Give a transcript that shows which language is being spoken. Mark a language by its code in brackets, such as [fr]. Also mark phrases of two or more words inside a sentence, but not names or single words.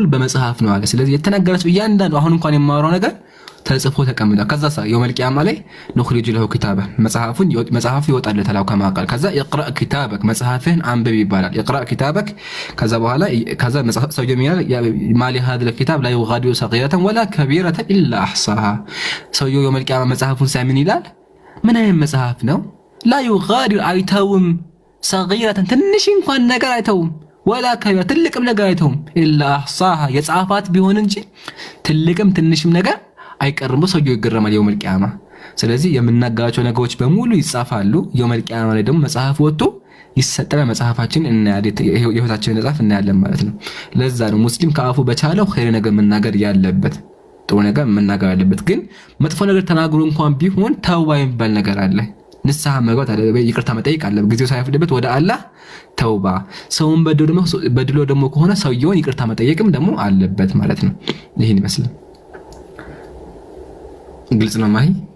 [am] በመጽሐፍ ነው አለ። ስለዚህ የተናገሩት እያንዳንዱ አሁን እንኳን የማወራው ነገር ተጽፎ ተቀምጧል። ከዛ [ar] يوم القيامة [am] ላይ [ar] نخرج له كتابا [am] መጽሐፉ ይወጣለታል ከማቃል። ከዛ [ar] اقرأ كتابك [am] መጽሐፍህን አንብብ ይባላል። [ar] اقرأ كتابك [am] ከዛ በኋላ ከዛ መጽሐፍ ሰውየው ይላል ማሊ [ar] هذا الكتاب لا يغادر صغيرة ولا كبيرة إلا أحصاها። [am] ሰውየው [ar] يوم القيامة [am] መጽሐፉን ሳይምን ይላል ምን አይነት መጽሐፍ ነው? [ar] لا يغادر [am] አይተውም صغيرة ትንሽ እንኳን ነገር አይተውም [ar] ولا كبيرة [am] ትልቅም ነገር አይተውም [ar] إلا أحصاها [am] የጻፋት ቢሆን እንጂ ትልቅም ትንሽም ነገር አይቀርም። ሰውየው ይገረማል [ar] يوم القيامة። [am] ስለዚህ የምናጋራቸው ነገሮች በሙሉ ይጻፋሉ። [ar] يوم القيامة [am] ላይ ደግሞ መጽሐፍ ወጥቶ ይሰጠና መጽሐፋችን እናያለን፣ የህይወታችንን መጽሐፍ እናያለን ማለት ነው። ለዛ ነው ሙስሊም ከአፉ በቻለው ኸይር ነገር መናገር ያለበት፣ ጥሩ ነገር መናገር ያለበት። ግን መጥፎ ነገር ተናግሮ እንኳን ቢሆን ተውባ የሚባል ነገር አለ። ንስሐ መግባት አለ፣ ይቅርታ መጠየቅ አለ። ጊዜው ሳይፈቅድበት ወደ አላህ ተውባ። ሰውን በድሎ ደግሞ ከሆነ ሰውየውን ይቅርታ መጠየቅም ደግሞ አለበት ማለት ነው። ይሄን ይመስላል። ግልጽ ነው ማይ?